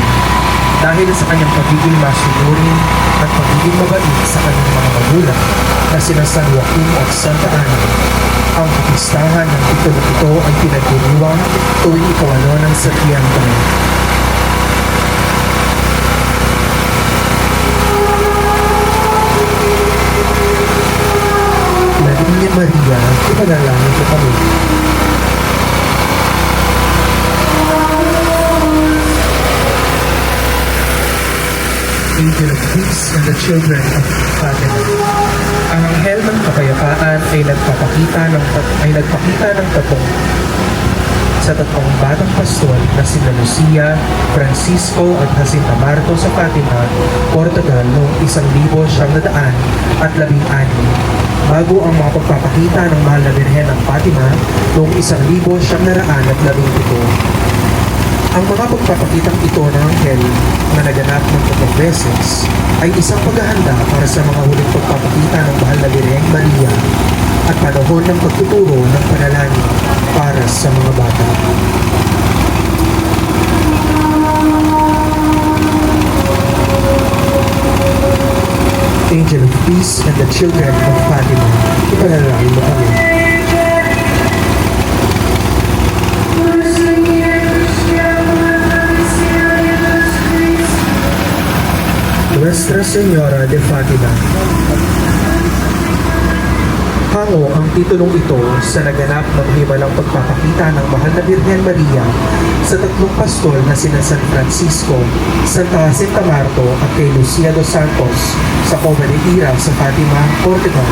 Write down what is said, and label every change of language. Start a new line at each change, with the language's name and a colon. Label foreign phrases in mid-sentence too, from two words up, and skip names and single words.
Filipino: Dahil sa kanyang pagiging masunurin at pagiging mabait sa kanyang mga magulang na sina San Joaquin at Santa Ana, ang kapistahan ng titulong ito ay pinagdiriwang tuwing 8 ng Setyembre. Niña Maria, ipanalangin mo kami.
English: Angel of Peace and the Children of Fatima.
Filipino: Ang anghel ng kapayapaan ay nagpakita ng tatlong batang pastol na sina Lucia, Francisco at Jacinta Marto sa Fatima, Portugal noong 1916 bago ang mga pagpapakita ng mahal na Birhen ng Fatima noong 1917. Ang mga pagpapakitang ito ng anghel na naganap ng 3 beses ay isang paghahanda para sa mga huling pagpapakita ng mahal na Birhen Maria at panahon ng pagtuturo ng panalangin para sa mga bata.
English: Angel of Peace and the Children of Fatima,
Filipino: ipanalangin mo kami.
Spanish: Nuestra Señora de Fatima.
Filipino: Hango ang titulong ito sa naganap ng himalang pagpapakita ng mahal na Birhen Maria sa 3 pastol na sina San Francisco, Santa Jacinta Marto at kay Lucia dos Santos sa Covalentira sa Fatima, Portugal.